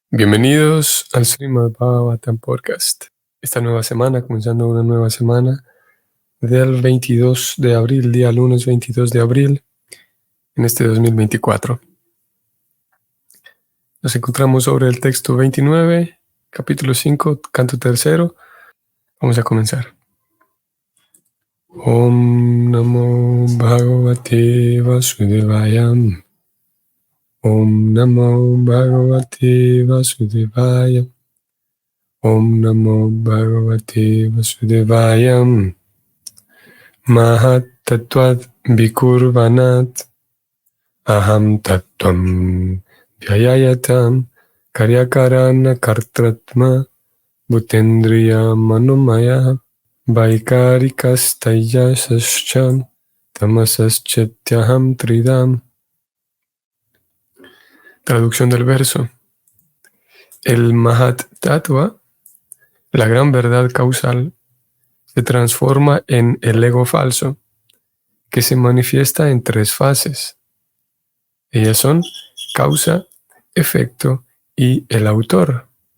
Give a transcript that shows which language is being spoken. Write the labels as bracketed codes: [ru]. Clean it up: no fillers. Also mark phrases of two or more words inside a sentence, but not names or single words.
[es] Bienvenidos al Srimad Bhagavatam Podcast. Esta nueva semana, comenzando una nueva semana del 22 de abril, día lunes 22 de abril, en este 2024. Nos encontramos sobre el texto 29, capítulo 5, canto tercero. Vamos a comenzar. [sa] ॐ नमो भगवते वासुदेवाय. ॐ नमो भगवते वासुदेवाय. ॐ नमो भगवते वासुदेवाय. महत्तत्त्वाद् विकुर्वाणाद् अहंतत्त्वं व्यजायत कार्यकारणकर्त्रात्मा भूतेन्द्रियमनोमयः वैकारिकस्तैजसश्च तामसश्चेत्यहं त्रिधा. [es] Traducción del verso. El Mahat Tattva, la gran verdad causal, se transforma en el ego falso, que se manifiesta en tres fases. Ellas son causa, efecto y el autor.